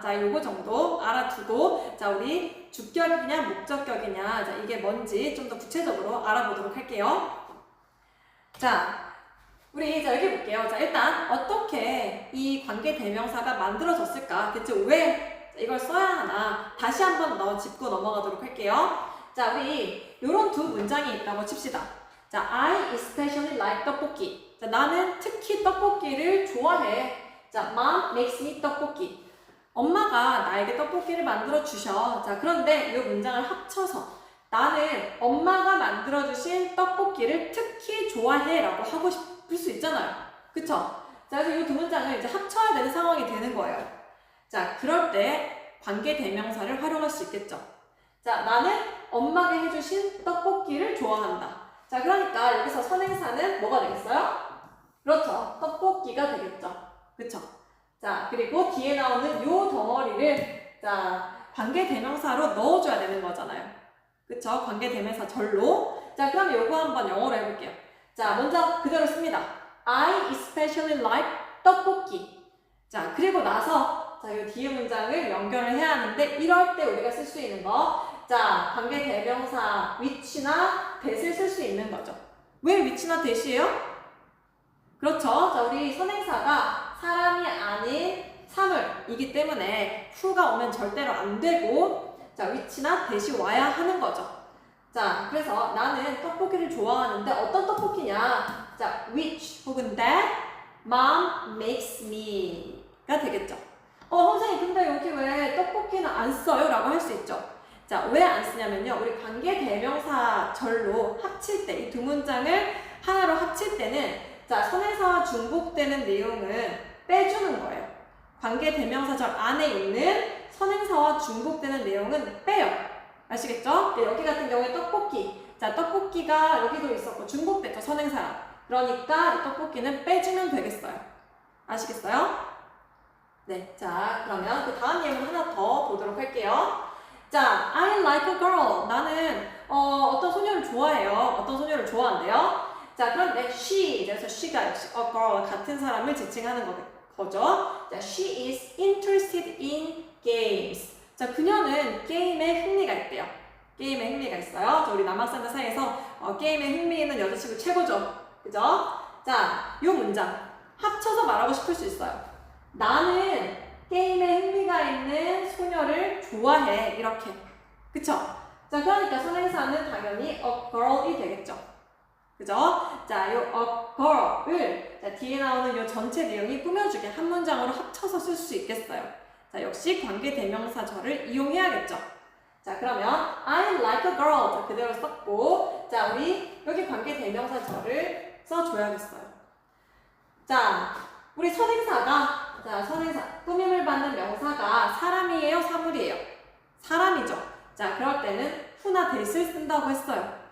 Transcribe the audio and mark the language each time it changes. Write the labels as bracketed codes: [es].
[ko] 자, 요거 정도 알아두고, 자, 우리 주격이냐, 목적격이냐, 자, 이게 뭔지 좀 더 구체적으로 알아보도록 할게요. 자, 우리 자, 여기 볼게요. 자, 일단 어떻게 이 관계대명사가 만들어졌을까? 대체 왜 이걸 써야 하나? 다시 한번 짚고 넘어가도록 할게요. 자, 우리 요런 두 문장이 있다고 칩시다. [en] 자, I especially like 떡볶이. [ko] 자, 나는 특히 떡볶이를 좋아해. [en] 자, Mom makes me 떡볶이. [ko] 엄마가 나에게 떡볶이를 만들어 주셔. 자, 그런데 이 문장을 합쳐서 나는 엄마가 만들어 주신 떡볶이를 특히 좋아해 라고 하고 싶을 수 있잖아요. 그쵸? 자, 그래서 이 두 문장을 이제 합쳐야 되는 상황이 되는 거예요. 자, 그럴 때 관계대명사를 활용할 수 있겠죠. 자, 나는 엄마가 해주신 떡볶이를 좋아한다. 자, 그러니까 여기서 선행사는 뭐가 되겠어요? 그렇죠. 떡볶이가 되겠죠. 그쵸? 자, 그리고 뒤에 나오는 요 덩어리를, 자, 관계대명사로 넣어줘야 되는 거잖아요. 그쵸? 관계대명사 절로. 자, 그럼 요거 한번 영어로 해볼게요. 자, 먼저 그대로 씁니다. [en] I especially like 떡볶이. [ko] 자, 그리고 나서, 자, 요 뒤에 문장을 연결을 해야 하는데, 이럴 때 우리가 쓸 수 있는 거, 자, 관계대명사 which나 that을 쓸 수 있는 거죠. 왜 which나 that이에요? 그렇죠. 자, 우리 선행사가 사람이 아닌 사물이기 때문에 who가 오면 절대로 안 되고, 자, which나 that이 와야 하는 거죠. 자, 그래서 나는 떡볶이를 좋아하는데 어떤 떡볶이냐? 자, which 혹은 [en] that mom makes me [ko] 가 되겠죠. 선생님, 근데 여기 왜 떡볶이는 안 써요? 라고 할 수 있죠. 자, 왜 안 쓰냐면요. 우리 관계대명사 절로 합칠 때, 이 두 문장을 하나로 합칠 때는, 자, 선행사와 중복되는 내용은 빼주는 거예요. 관계대명사절 안에 있는 선행사와 중복되는 내용은 빼요. 아시겠죠? 네, 여기 같은 경우에 떡볶이. 자, 떡볶이가 여기도 있었고 중복됐죠, 선행사랑. 그러니까 이 떡볶이는 빼주면 되겠어요. 아시겠어요? 네, 자, 그러면 그 다음 예문 하나 더 보도록 할게요. [en] 자, I like a girl. [ko] 나는 어떤 소녀를 좋아해요. 어떤 소녀를 좋아한대요. 자, 그런데 she, 그래서 she가 역시 a girl, 같은 사람을 지칭하는 거죠. [en] 자, she is interested in games. [ko] 자, 그녀는 게임에 흥미가 있대요. 게임에 흥미가 있어요. 자, 우리 남학생들 사이에서 게임에 흥미 있는 여자친구 최고죠. 그죠? 자, 이 문장 합쳐서 말하고 싶을 수 있어요. 나는 게임에 흥미가 있는 소녀를 좋아해. 이렇게. 그쵸? 자, 그러니까 선행사는 당연히 a girl이 되겠죠. 그죠? 자, 요 a girl을 자, 뒤에 나오는 요 전체 내용이 꾸며주게 한 문장으로 합쳐서 쓸 수 있겠어요. 자, 역시 관계대명사절을 이용해야겠죠. [en] 자, [ko] 그러면 [en] I like a girl. [ko] 자, 그대로 썼고, 자, 우리 여기 관계대명사절을 써줘야겠어요. 자, 우리 선행사가, 자, 선행사, 꾸밈을 받는 명사가 사람이에요, 사물이에요? 사람이죠. 자, 그럴 때는 who나 that을 쓴다고 했어요.